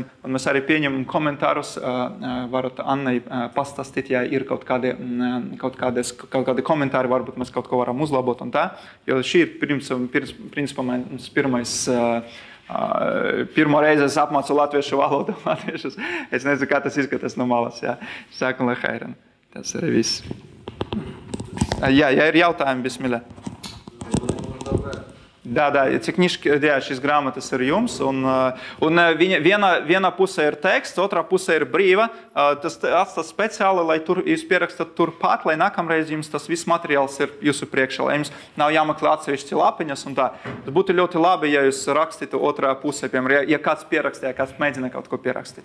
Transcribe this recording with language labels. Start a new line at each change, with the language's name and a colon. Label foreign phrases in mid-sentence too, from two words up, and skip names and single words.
Latvian: Un mēs arī pieņemam komentārus, varat Annai pastāstīt, ja ir kaut kādi komentāri, varbūt mēs kaut ko varam uzlabot un tā. Jo šī ir principā mums pirmo reizi es apmācu latviešu valodu. Es nezinu, kā tas izskatās no malas. Sākam lehairan. Tas arī viss. Jā, ja ir jautājumi, bismillah.
Ukrainian: Да, ці книжки,
Latvian: šīs grāmatas ir jums, un viena puse ir teksts, otrā puse ir brīva. Tas atstās speciāli, lai jūs pierakstat turpat, lai nākamreiz jums tas viss materiāls ir jūsu priekšā, lai jums nav jāmeklē atsevišķi lapiņas un tā. Tas būtu ļoti labi, ja jūs rakstītu otrā pusē, piemēram, ja kāds pierakstīja, kāds mēģina kaut ko pierakstīt.